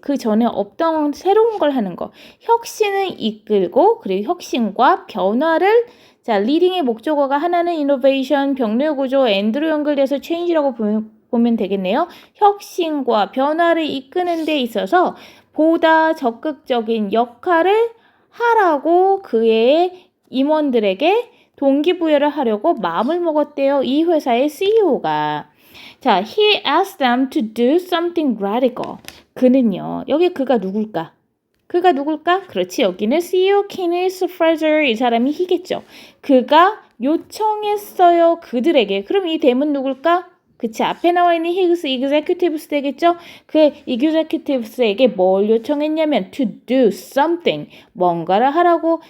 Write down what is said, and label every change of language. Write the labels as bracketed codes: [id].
[ko] 그 전에 없던 새로운 걸 하는 거. 혁신을 이끌고, 그리고 혁신과 변화를, 자, leading의 목적어가 하나는 innovation, 병렬구조, and로 연결돼서 change라고 보면 되겠네요. 혁신과 변화를 이끄는 데 있어서 보다 적극적인 역할을 하라고 그의 임원들에게 동기부여를 하려고 마음을 먹었대요. 이 회사의 CEO가. [en] 자, he asked them to do something radical. [ko] 그는요, 여기 그가 누굴까? 그렇지, 여기는 CEO Kenneth Frazier, 이 사람이 히겠죠. 그가 요청했어요, 그들에게. 그럼 이 대문 누굴까? 그치, 앞에 나와 있는 his executives 되겠죠? 그 executives에게 뭘 요청했냐면 [en] to do something, [ko] 뭔가를 하라고.